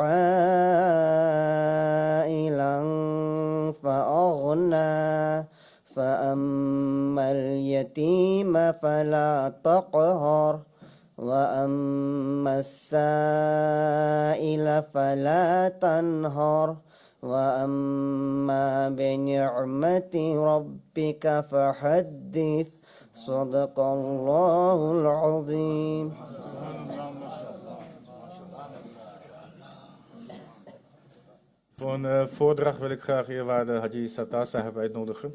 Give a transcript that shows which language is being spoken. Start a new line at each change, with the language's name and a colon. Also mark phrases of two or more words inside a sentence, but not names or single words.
Arabic: عائلا فأغنى فأما اليتيم فلا تقهر وأما السائل فلا تنهر وأما بنعمة ربك فحدث صدق الله العظيم.
Dutch: Voor een voordracht wil ik graag eerwaarde Haji Sattar Sahib uitnodigen.